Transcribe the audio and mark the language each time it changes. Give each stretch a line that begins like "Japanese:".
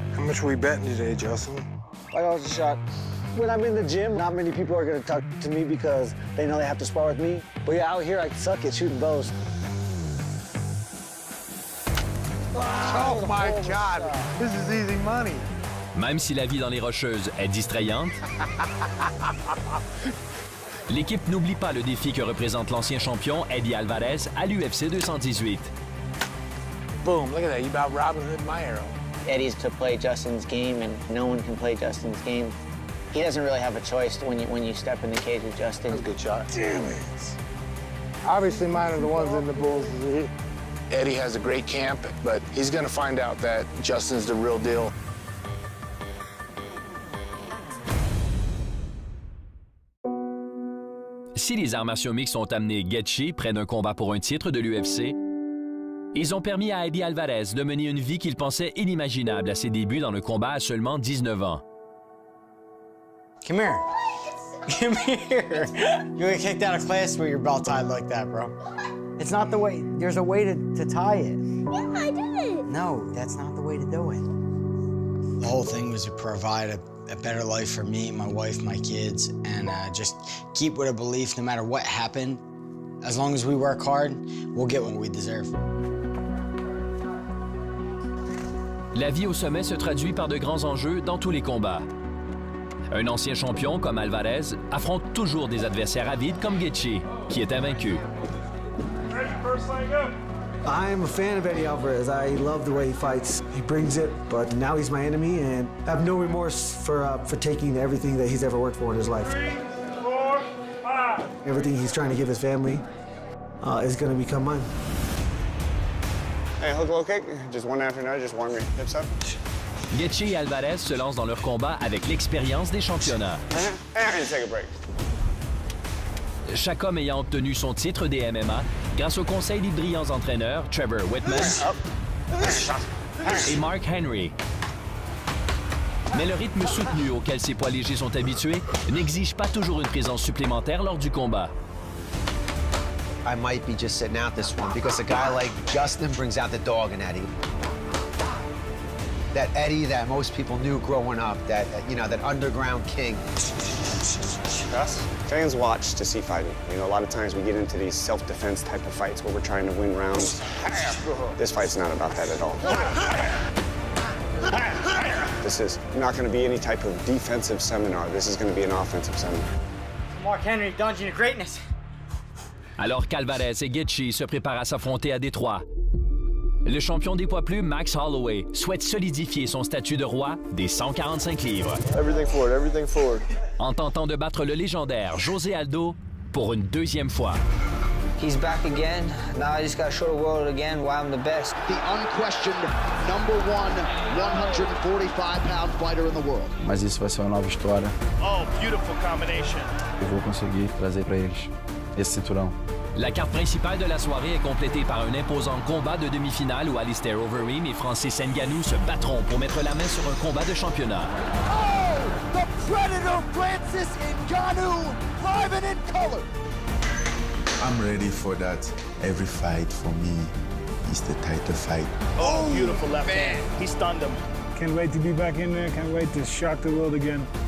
English: How much are we betting today, Justin? $5 a shot. When I'm in the gym, not many people are gonna talk to me because they know they have to spar with me. But yeah, out here, I suck at shooting bows. Oh my God, this is easy money.
French: Même si la vie dans les Rocheuses est distrayante, l'équipe n'oublie pas le défi que représente l'ancien champion Eddie Alvarez à l'UFC 218.
English: Boom, look at that, you about Robin Hood my arrow. Eddie's to play Justin's game, and no one can play Justin's game. He doesn't really have a choice when you step in the cage with Justin. That's a good shot. Damn it. Obviously, mine are the ones in the bulls. Eddie has a great camp, but he's gonna find out that Justin's the real deal.
French: Si les arts martiaux mixtes ont amené Gaethje près d'un combat pour un titre de l'UFC, ils ont permis à Eddie Alvarez de mener une vie qu'il pensait inimaginable à ses débuts dans le combat à seulement 19 ans.
English: Come here. Come here. You get kicked out of class with your belt tied like that, bro. It's not the way. There's a way to tie it. Yeah, I did it. No, that's not the way to do it. The whole thing was to provide a better life for me, my wife, my kids, and just keep with a belief no matter what happened. As long as we work hard, we'll get what we deserve.
French: La vie au sommet se traduit par de grands enjeux dans tous les combats. Un ancien champion comme Alvarez affronte toujours des adversaires avides comme Gaethje, qui est invaincu.
English: I'm a fan of Eddie Alvarez. I love the way he fights. He brings it, but now he's my enemy, and I have no remorse for taking everything that he's ever worked for in his life. 3, 4, 5. Everything he's trying to give his family is going to become mine. Hey, hook low kick. Just one after another, just warm your hips up.
French: Gaethje et Alvarez se lancent dans leur combat avec l'expérience des championnats.
English: And take a break.
French: Chaque homme ayant obtenu son titre des MMA grâce au conseil des brillants entraîneurs Trevor Whitman et Mark Henry. Mais le rythme soutenu auquel ces poids légers sont habitués n'exige pas toujours une présence supplémentaire lors du combat.
English: I might be just sitting out this one because a guy like Justin brings out the dog in Eddie. That Eddie that most people knew growing up, that underground king. Fans watch to see fighting. You know, a lot of times we get into these self-defense type of fights where we're trying to win rounds. This fight's not about that at all. This is not going to be any type of defensive seminar. This is going to be an offensive seminar. Mark Henry, Dungeon of Greatness.
French: Alors qu'Alvarez et Gaethje se préparent à s'affronter à Détroit, le champion des poids plumes Max Holloway souhaite solidifier son statut de roi des 145 livres.
English: Everything forward, everything forward.
French: En tentant de battre le légendaire José Aldo pour une deuxième fois.
English: He's back again. Now I just got to show the world again why I'm the best. The unquestioned #1 145-pound fighter in the world.
Portuguese: Mas isso vai ser uma nova história.
English: Oh, beautiful combination.
Portuguese: Eu vou conseguir trazer para eles esse cinturão.
French: La carte principale de la soirée est complétée par un imposant combat de demi-finale où Alistair Overeem et Francis Ngannou se battront pour mettre la main sur un combat de championnat.
English: Oh, the Predator Francis Ngannou, live and in color. I'm ready for that. Every fight for me is the title fight. Oh, beautiful left hand. He stunned him. Can't wait to be back in there. Can't wait to shock the world again.